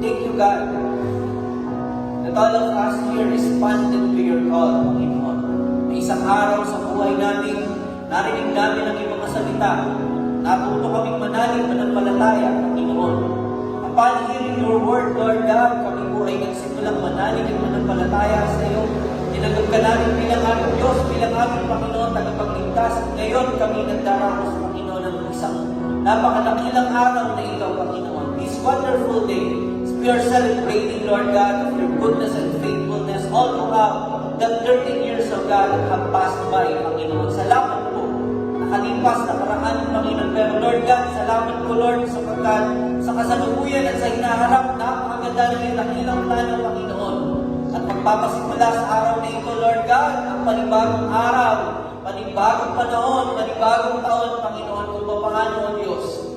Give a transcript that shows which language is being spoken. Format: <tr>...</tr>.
<en>Thank you, God, that all of us here responded to your call, Panginoon.</en> <tl>May isang araw sa buhay namin, narinig namin ang iyong mga salita. Natuto kaming manalig, manampalataya, Panginoon.</tl> <en>Upon hearing your word, Lord God,</en> <tl>kami po ay nagsimulang manalig at manampalataya sa iyo. Tinanggap ka namin bilang aming Diyos, bilang aming Panginoon, tagapagligtas. Ngayon kami nagdaramos, Panginoon, ng isang napakalakilang araw na ikaw, Panginoon.</tl> <en>This wonderful day, we are celebrating, Lord God, of your goodness and faithfulness all throughout the 13 years of God that have passed by, Panginoon.</en> <tl>Salamat po. Nakalipas, nakaraan, Panginoon. Pero Lord God, salamat po, Lord, sapagkat sa kasalukuyan at sa hinaharap, napakaganda ng iyong dakilang plano, Panginoon. At magpapasimula sa araw na ito, Lord God, ang panibagong araw, panibagong panahon, panibagong taon, Panginoon, kung paano, O Diyos.</tl>